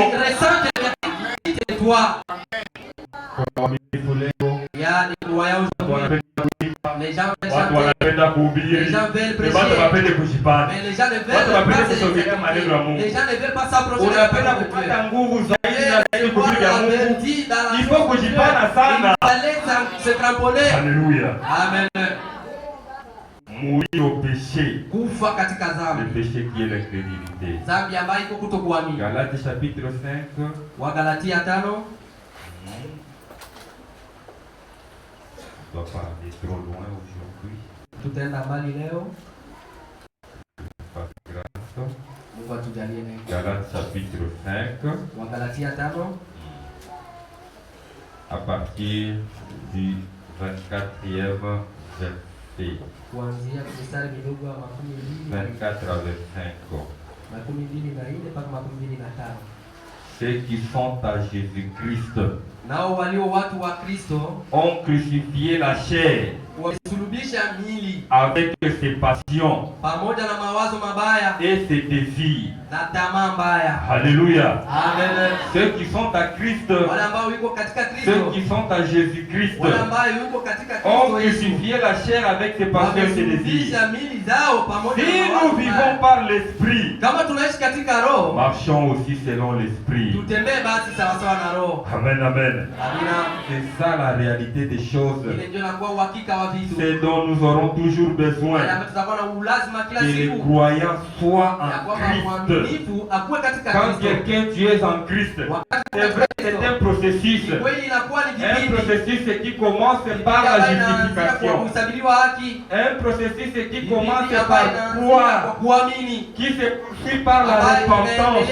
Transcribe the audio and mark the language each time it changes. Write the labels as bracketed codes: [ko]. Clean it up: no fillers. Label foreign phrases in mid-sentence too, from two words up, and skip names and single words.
[sw] Watu wanapenda kuhubiri, watu wanapenda kujipanda, watu wanapenda kusogelea maneno ya Mungu. Unapenda kupata nguvu zaidi na zaidi kupiga Mungu. [fr] Il faut [sw] kujipanda sana. [fr] Alléluia. Amen. Mourir au péché. [sw] Kufa katika dhambi. [fr] Le péché qui est l'incrédulité. [sw] Dhambi ambayo iko kutokuamini. [fr] Galates chapitre 5. [sw] Wagalatia 5. [fr] On doit pas aller trop loin aujourd'hui. [sw] Tutaenda mbali leo. [fr] Par grâce. [sw] Mungu atujalie neema. [fr] Galates chapitre 5. [sw] Wagalatia 5. [fr] À partir du 24e verset. [sw] Kuanzia mstari mdogo wa [fr] 24 à 25. [sw] 24 mpaka 25. [fr] Ceux qui sont à Jésus-Christ [sw] nao walio watu wa Kristo [fr] ont crucifié la chair avec ses passions [sw] pamoja na mawazo mabaya [fr] et ses désirs. [sw] na tamaa mbaya. [fr] Alléluia. Amen. Ceux qui sont à Christ, [sw] wale ambao wiko katika Kristo, [fr] ceux qui sont à Jésus-Christ [sw] wale ambao wiko katika Kristo [fr] ont crucifié la chair avec ses passions et ses désirs. Si nous vivons par l'esprit, [sw] kama tunaishi katika roho, [fr] marchons aussi selon l'esprit. [sw] tutembee basi sawa sawa na roho. [fr] Amen, amen. [sw] Amina. [fr] C'est ça la réalité des choses. [sw] Ile ndio inakuwa uhakika wa vitu. [fr] C'est dont nous aurons toujours besoin. Que les croyants soient en Christ. Quand quelqu'un tu es en Christ, c'est vrai que c'est un processus. Un processus qui commence par la justification. Un processus qui commence par croire, qui se poursuit par la repentance.